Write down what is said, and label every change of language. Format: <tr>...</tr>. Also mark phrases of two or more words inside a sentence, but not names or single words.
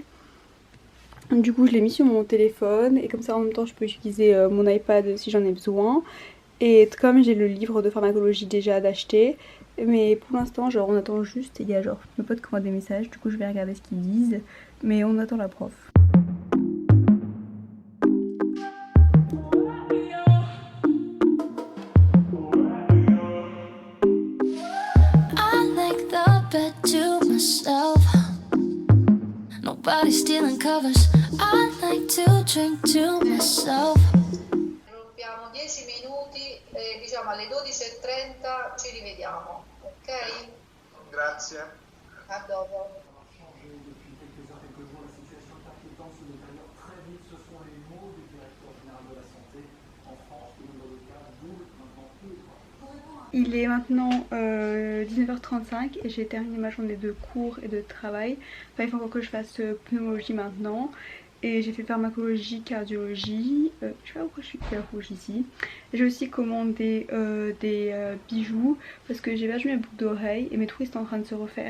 <fr>Du coup je l'ai mis sur mon téléphone et comme ça en même temps je peux utiliser mon iPad si j'en ai besoin. Et comme j'ai le livre de pharmacologie déjà d'acheter, mais pour l'instant genre on attend juste, il y a genre mes potes qui m'envoient des messages, du coup je vais regarder ce qu'ils disent, mais on attend la prof.</fr> <en>Nobody's stealing covers. I like to drink to myself.</en> <it>Rompiamo 10 minuti e diciamo alle 12:30 ci rivediamo, ok? Grazie. A dopo.</it> <fr>Il est maintenant 19h35 et j'ai terminé ma journée de cours et de travail. Enfin, il faut encore que je fasse pneumologie maintenant. Et j'ai fait pharmacologie, cardiologie. Je sais pas pourquoi je suis couleur rouge ici. J'ai aussi commandé des bijoux parce que j'ai perdu mes boucles d'oreilles et mes trous étaient en train de se refaire.</fr>